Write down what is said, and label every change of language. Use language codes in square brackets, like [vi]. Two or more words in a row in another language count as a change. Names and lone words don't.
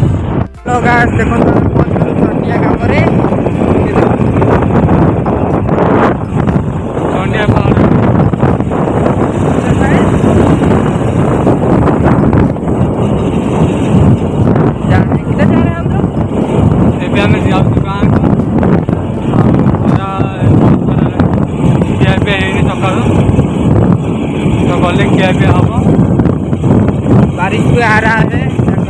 [hi] तो गाइस देखो तो पहुंच गए सोनिया कामरे। सोनिया पहाड़ जा रहे हैं। किधर जा रहे हैं हम लोग? [or] ଏବେ ଆମେ ଯାଉଛୁ ଗାଁକୁ। ଖରା ବହୁତ ଖରା ଖିଆପିଆ ହେଇନି ସକାଳୁ, ତ ଗଲେ ଖିଆପିଆ ହବ। [hi] बारिश भी आ रहा है।